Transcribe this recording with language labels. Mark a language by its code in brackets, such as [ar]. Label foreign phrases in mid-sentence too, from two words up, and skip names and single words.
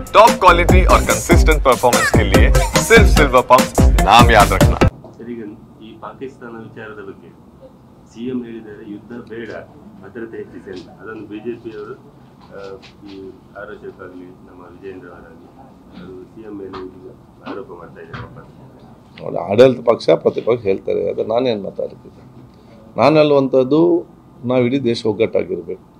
[en] top quality [hi] और [en] consistent performance [hi] के लिए सिर्फ सिल्वर पंप नाम याद रखना। [kn] ಈ ಪಾಕಿಸ್ತಾನ ವಿಚಾರದ ಬಗ್ಗೆ ಸಿಎಂ ಹೇಳಿದ್ದಾರೆ ಯುದ್ಧ ಬೇಡ ಭದ್ರತೆ ಹೆಚ್ಚಿಸಿ ಅಂತ. ಅದನ್ನು ಬಿಜೆಪಿಯವರು ಈ ಆರೋಗ್ಯಕ್ಕಾಗಲಿ ನಮ್ಮ ವಿಜೇಂದ್ರ ಅವರಾಗಲಿ ಅದು ಸಿಎಂ ಮೇಲೆ ಆರೋಪ ಮಾಡ್ತಾ ಇದ್ದಾರೆ. ಆಡಳಿತ ಪಕ್ಷ ಪ್ರತಿಪಕ್ಷ ಹೇಳ್ತಾರೆ, ಅದು ನಾನೇನು ಮಾತಾಡ್ತಿದ್ದೆ. ನಾನು ಹೇಳುವಂಥದ್ದು ನಾವು ಇಡೀ ದೇಶ ಒಗ್ಗಟ್ಟಾಗಿರಬೇಕು.